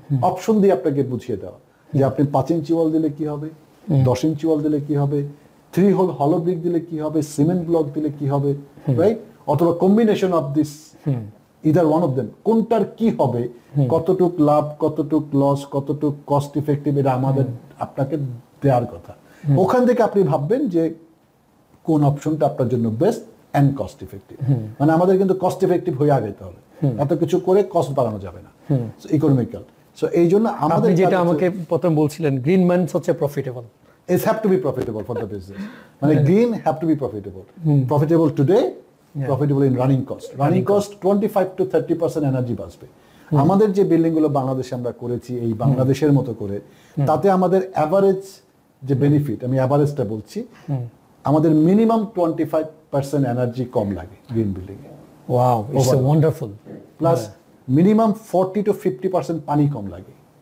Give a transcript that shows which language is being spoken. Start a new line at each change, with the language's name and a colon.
Bangla: Option দিয়ে আপনাকে বুঝিয়ে দেওয়া, যে আপনি 5 ইঞ্চি ওয়াল দিলে কি হবে, 10 ইঞ্চি ওয়াল দিলে কি হবে, 3 হোল হলো ব্রিক দিলে কি হবে, সিমেন্ট ব্লক দিলে কি হবে, রাইট, অথবা
English: combination of this, either one of them,
Bangla: কোনটার কি হবে, কতটুক লাভ, কতটুক লস, কতটুক কস্ট ইফেক্টিভ, এটা আমাদের আপনাকে দেওয়ার কথা। ওখান থেকে আপনি ভাববেন যে কোন অপশনটা আপনার জন্য বেস্ট এন্ড কস্ট ইফেক্টিভ। মানে আমাদের কিন্তু কস্ট ইফেক্টিভ হয়ে আগাইতে হবে, এত কিছু করে কস্ট বাড়ানো যাবে না, ইকোনমিক্যাল। সো এই জন্য আমাদের আপনি যেটা আমাকে প্রথম বলছিলেন গ্রিন মাইন্স হচ্ছে profitable,
English: it have to be profitable for the business. মানে green have to be profitable. Profitable today, profitable in running cost 25 to 30% energy বাঁচবে।
Bangla: আমাদের যে বিল্ডিং গুলো বাংলাদেশে আমরা করেছি এই বাংলাদেশের মতো করে, তাতে আমাদের এভারেজ যে বেনিফিট, আমি এভারেজটা বলছি, আমাদের মিনিমাম 25% এনার্জি কম লাগে green building A.
English: Wow, it's wonderful.
Bangla: Plus minimum 40 to 50% পানি কম লাগে।